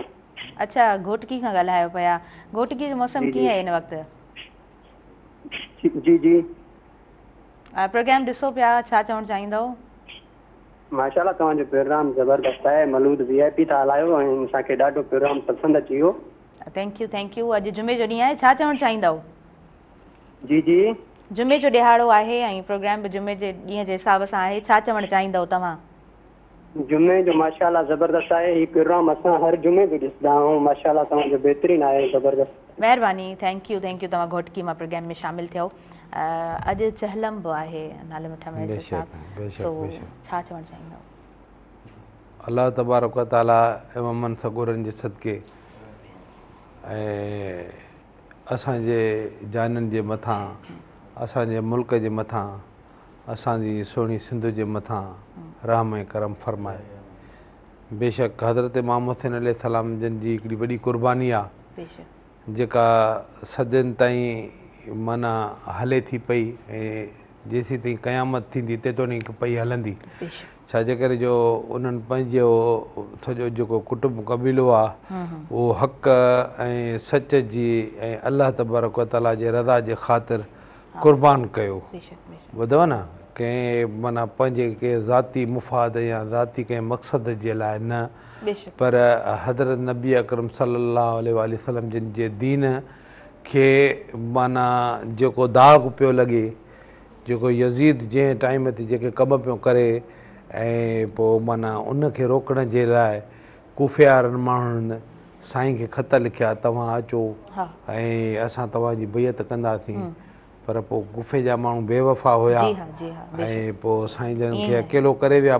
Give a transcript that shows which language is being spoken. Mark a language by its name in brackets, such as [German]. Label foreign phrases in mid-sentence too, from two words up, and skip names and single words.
[Sindhi] अच्छा, घोटकी खां ॻाल्हायो पिया। घोटकी जो मौसम कीअं आहे हिन वक़्तु? जी जी, प्रोग्राम ॾिसो पिया, छा चवणु चाहींदव? माशाल्लाह, तव्हांजो प्रोग्राम ज़बरदस्त आहे। मलूद VIP था हलायो ऐं असांखे ॾाढो प्रोग्राम पसंदि अची वियो। [English] thank you thank you. [Sindhi] अॼु जुमे जो ॾींहुं आहे, छा चवणु चाहींदव? जी जी, जुमे जो ॾिहाड़ो आहे ऐं प्रोग्राम बि जुमे जे ॾींहं जे हिसाब सां आहे, छा चवणु चाहींदव तव्हां? जुमे जो माशाल्लाह ज़बरदस्त आहे। हीउ प्रोग्राम असां हर जुमे जो ॾिसंदा आहियूं। माशाल्लाह, तव्हांजो बहितरीनु आहे, ज़बरदस्त। महिरबानी, [English] thank you thank you. [Sindhi] तव्हां घोटकी मां प्रोग्राम में शामिल थियो। अॼु चहलम बि आहे, नाले मिठा में छा चवणु चाहींदव? [Arabic] الله تبارك وتعالى [Sindhi] इमामनि सगोरनि जे सदके ऐं असांजे जाननि जे मथां, असांजे मुल्क जे मथां, असांजी सुहिणी सिंध जे मथां रहम ऐं करम फरमाए। बेशक हज़रत इमाम हुसैन अलैहिस्सलाम जन जी हिकिड़ी वॾी क़ुर्बानी आहे, जेका सदियुनि ताईं माना हले थी पई ऐं जेसीं ताईं क़यामत थींदी तेतोणीक पई हलंदी। छाजे करे जो उन्हनि पंहिंजो सॼो जेको कुटुंब कबीलो आहे उहो हक़ ऐं सच जी ऐं [Arabic] الله تبارك وتعالى [Sindhi] जे रज़ा जे ख़ातिर क़ुर्बान कयो। ॿुधव न, कंहिं माना पंहिंजे कंहिं ज़ाती मुफ़ाद या ज़ाती कंहिं मक़सद जे लाइ न, पर हज़रत नबी अकरम [Arabic] صلى الله عليه وسلم [Sindhi] जिन जे दीन खे माना जेको दाग़ पियो लॻे, जेको यज़ीद जंहिं टाइम ते जेके कम पियो करे ऐं पोइ माना उनखे रोकण जे लाइ कूफे वारनि माण्हुनि साईं खे ख़त लिखिया, तव्हां अचो ऐं असां तव्हांजी बैत कंदासीं, पर पोइ गुफ़े जा माण्हू बेवफ़ा हुया ऐं पोइ साईं जन खे अकेलो करे विया।